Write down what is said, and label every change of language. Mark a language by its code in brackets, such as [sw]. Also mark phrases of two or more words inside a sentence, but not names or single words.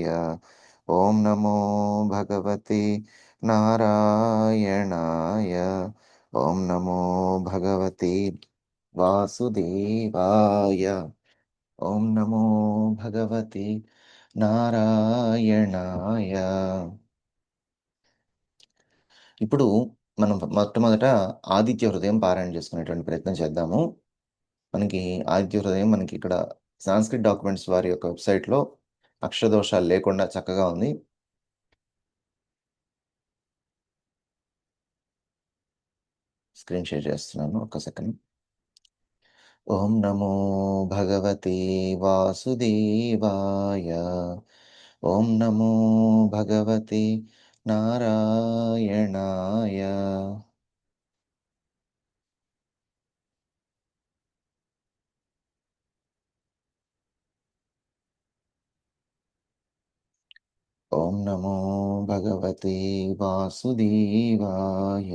[sa] ॐ नमो भगवते नारायणाय। ॐ नमो भगवते वासुदेवाय। ॐ नमो भगवते నారాయణాయ. [te] ఇప్పుడు మనం మొట్టమొదట ఆదిత్య హృదయం పారాయణ చేసుకునేటువంటి ప్రయత్నం చేద్దాము. మనకి ఆదిత్య హృదయం మనకి ఇక్కడ [en] Sanskrit documents [te] వారి యొక్క వెబ్‌సైట్‌లో అక్షరదోషాలు లేకుండా చక్కగా ఉంది. [en] screen share [te] చేస్తున్నాను. ఒక్క సెకండ్. [sa] ఓం నమో భగవతే వాసుదేవాయ. ఓం నమో భగవతే నారాయణాయ. ఓం నమో భగవతే వాసుదేవాయ.